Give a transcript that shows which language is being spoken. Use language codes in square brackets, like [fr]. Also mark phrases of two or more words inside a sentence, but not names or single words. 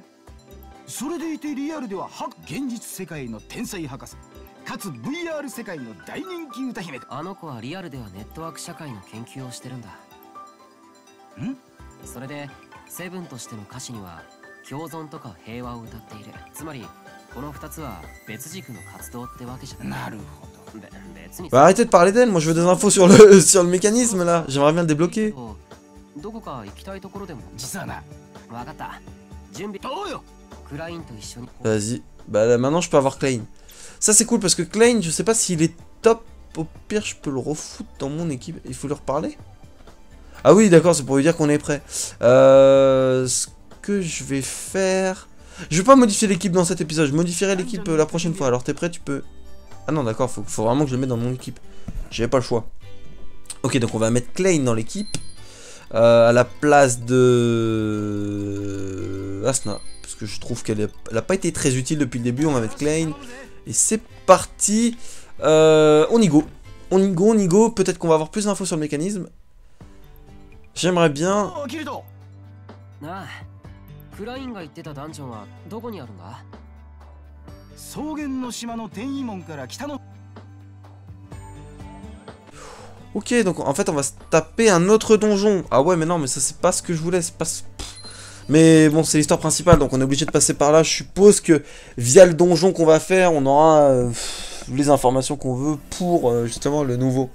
[ja] それでいてリアルでは現実世界の天才博士、かつ VR 世界の大人気歌姫だ。あの子はリアルではネットワーク社会の研究をしてるんだ。それでセブンとしての歌詞には共存とか平和を歌っている。つまりこの2つは別軸の活動ってわけじゃない。なるほど。別に。 [fr] Bah arrêtez de parler d'elle, moi je veux des infos sur le mécanisme là, j'aimerais bien le débloquer. [ja] どこか行きたいところでも。実はな。わかった。準備。どうよ。クラインと一緒に。 [fr] Vas-y. Bah là, maintenant je peux avoir Klein. Ça c'est cool parce que Klein, je sais pas s'il est top. Au pire, je peux le refoutre dans mon équipe. Il faut lui reparler. Ah oui, d'accord, c'est pour lui dire qu'on est prêt. Ce que je vais faire... Je vais pas modifier l'équipe dans cet épisode, je modifierai l'équipe la prochaine fois. Alors t'es prêt, tu peux... Ah non, d'accord, faut vraiment que je le mette dans mon équipe. J'avais pas le choix. Ok, donc on va mettre Klein dans l'équipe. À la place de... Asna. Parce que je trouve qu'elle a pas été très utile depuis le début. On va mettre Klein. Et c'est parti. On y go. On y go. Peut-être qu'on va avoir plus d'infos sur le mécanisme. J'aimerais bien... [ja] なあ、クラインが言ってたダンジョンはどこにあるんだ？草原の島の天意門から北の。 [fr] Ok, donc en fait on va se taper un autre donjon. Ah ouais, mais non, mais ça c'est pas ce que je voulais, c'est pas... Mais bon, c'est l'histoire principale, donc on est obligé de passer par là. Je suppose que via le donjon qu'on va faire, on aura les informations qu'on veut pour justement le nouveau.